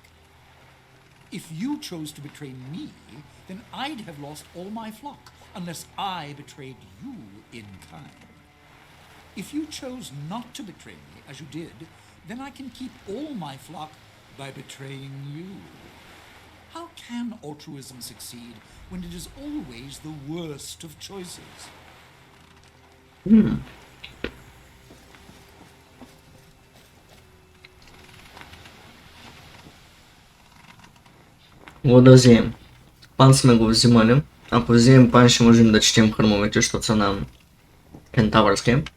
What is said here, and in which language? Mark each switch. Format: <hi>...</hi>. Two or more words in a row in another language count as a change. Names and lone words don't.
<en>If you chose to betray me, then I'd have lost all my flock, unless I betrayed you in kind. If you chose not to betray me, as you did, then I can keep all my flock by betraying you. How can altruism succeed when it is always the worst of choices?</en> <bg>Го да вземем. Пан сме го взимали. Ако вземем пан, ще можем да четем хърмовете, защото са на кентавърски.</bg>